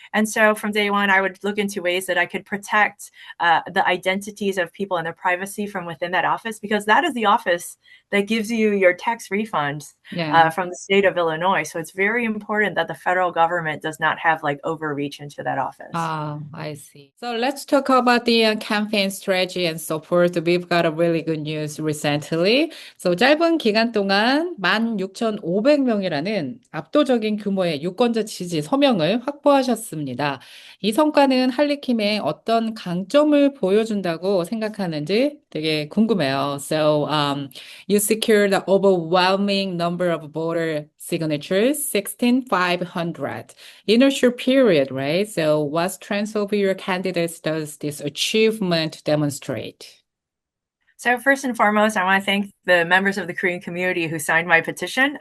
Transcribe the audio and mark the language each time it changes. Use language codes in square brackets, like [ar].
[en] And so from day one, I would look into ways that I could protect the identities of people and their privacy from within that office, because that is the office that gives you your tax refunds from the state of Illinois. So it's very important that the federal government does not have overreach into that office. I see. So let's talk about the campaign strategy and support. We've got a really good news recently. [ko] So 짧은 기간 동안 16,500명이라는 압도적인 규모의 유권자 지지 서명을 확보하셨습니다. 이 성과는 할리킴의 어떤 강점을 보여준다고 생각하는지 되게 궁금해요. [en] So, you secured the overwhelming number of voter signatures, 16,500, in a short period, right? So what strengths of your candidates does this achievement demonstrate? So first and foremost, I want to thank the members of the Korean community who signed my petition.